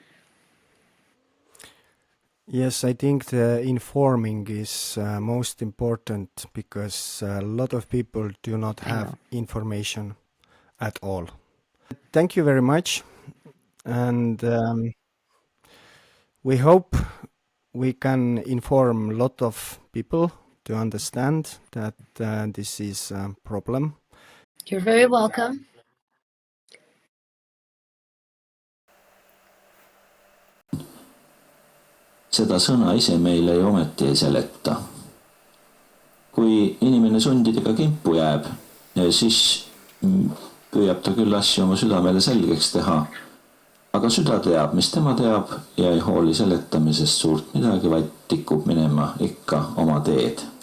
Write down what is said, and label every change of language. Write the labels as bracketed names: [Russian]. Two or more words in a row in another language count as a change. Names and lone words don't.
[English] Yes, I think the informing is most important because a lot of people do not have information at all. Thank you very much, and we hope we can inform a lot of people to understand that this is a problem. You're very welcome. [Estonian] Seda sõna ise meile ju ometi ei seleta. Kui inimene sundidega kimpu jääb, siis püüab ta küll asju oma südamele selgeks teha, aga süda teab, mis tema teab ja ei hooli seletamisest suurt midagi, vaid tikub minema ikka oma teed.